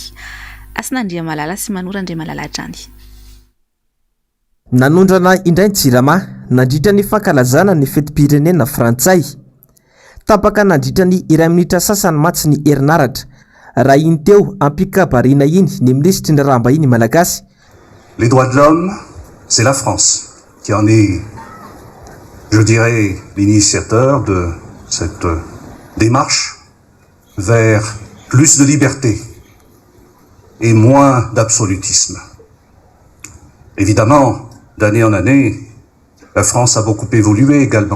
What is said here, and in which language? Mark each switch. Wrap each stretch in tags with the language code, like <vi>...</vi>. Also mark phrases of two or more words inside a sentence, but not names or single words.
<mg>Asin'Andriamalala sy Manora Andriamalala hatrany. Nanondrana indray ny jirama nandritra ny fankalazana ny fetim-pirenena Frantsay. Tapaka nandritra ny iray minitra sasany matsy ny herinaratra. Raha iny teo ampikabariana iny ny ministry Ndrarahambahiny malagasy.</mg> <fr>Les droits de l'homme, c'est la France qui en est, je dirais, l'initiateur de cette démarche vers plus de liberté et moins d'absolutisme. Évidemment, d'année en année, la France a beaucoup évolué également.</fr>